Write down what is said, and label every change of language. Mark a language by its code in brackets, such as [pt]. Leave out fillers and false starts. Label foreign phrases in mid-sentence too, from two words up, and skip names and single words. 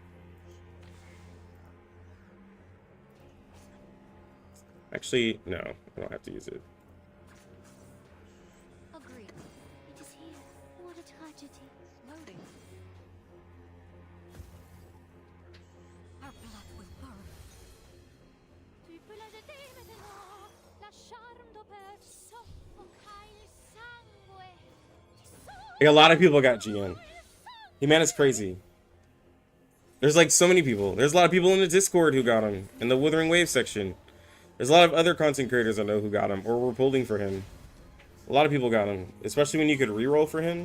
[en] Actually, no, I don't have to use it. Agreed. It is here. What a tragedy. Loading. Our blood will burn. [fr] Tu peux la jeter maintenant. [it] Lasciarlo per soffocare il sangue. [en] Like, a lot of people got GN. He man is crazy. There's like so many people. There's a lot of people in the Discord who got him, in the Withering Wave section. There's a lot of other content creators I know who got him, or were pulling for him. A lot of people got him, especially when you could reroll for him.